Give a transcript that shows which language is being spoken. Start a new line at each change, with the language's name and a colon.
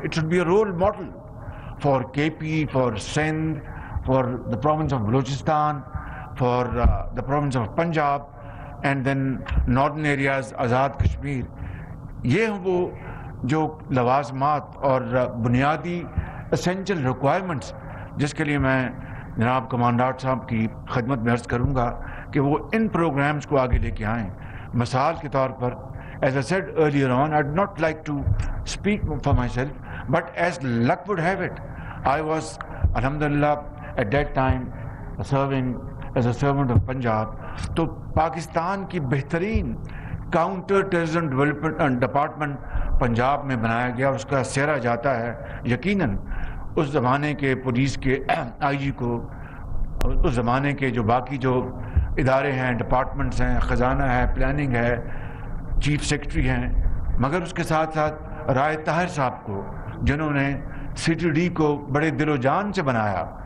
English: It should be a role model for K P, for Sindh, for the province of Balochistan, for the province of Punjab and then northern areas, Azad Kashmir.
Urdu: یہ وہ جو لوازمات اور بنیادی اسینشل ریکوائرمنٹس جس کے لیے میں جناب کمانڈنٹ صاحب کی خدمت میں عرض کروں گا کہ وہ ان پروگرامز کو آگے لے کے آئیں. مثال کے طور پر
English: as I said earlier on, I'd not like to speak for myself, but as luck would have it, I was, alhamdulillah, at that time serving as a servant of Punjab.
Urdu: تو پاکستان کی بہترین counter terrorism development department Punjab میں بنایا گیا اور اس کا سہرا جاتا ہے یقیناً اس زمانے کے پولیس کے آئی جی کو، اس زمانے کے جو باقی جو ادارے ہیں، ڈپارٹمنٹس ہیں، خزانہ ہے، پلاننگ ہے، چیف سیکرٹری ہیں، مگر اس کے ساتھ ساتھ رائے طاہر صاحب کو جنہوں نے سی ٹی ڈی کو بڑے دل و جان سے بنایا.